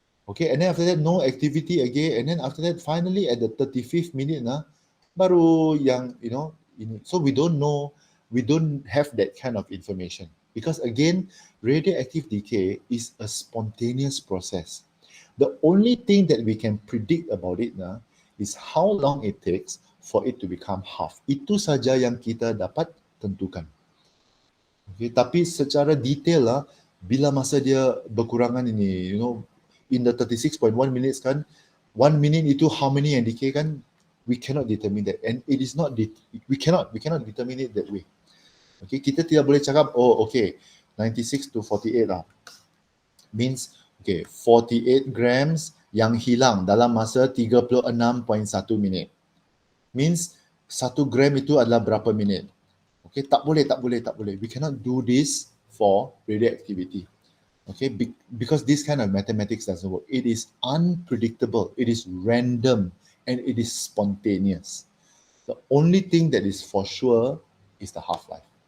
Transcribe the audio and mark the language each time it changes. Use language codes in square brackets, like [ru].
[en] Okay, and then after that no activity again, and then after that finally at the 35th minute [ms] baru yang, [en] you know, so we don't know, we don't have that kind of information, because again, radioactive decay is a spontaneous process. The only thing that we can predict about it is how long it takes for it to become half. [ms] Itu saja yang kita dapat tentukan. [en] Okay, [ms] tapi secara detail bila masa dia berkurangan ini, [en] you know, in the 36.1 minutes kan, 1 minute itu how many yang decay kan, we cannot determine that, and it is not, we cannot determine it that way. [ms] Okay, kita tidak boleh cakap, oh okay, 96 [en] to 48 means, [ms] okay, 48 grams yang hilang dalam masa 36.1 minit. [en] Means [ms] 1 gram itu adalah berapa minit. Okay, tak boleh. [en] We cannot do this for radioactivity. Okay, because this kind of mathematics doesn't work. It is unpredictable, it is random, and it is spontaneous. The only thing that is for sure is the half-life.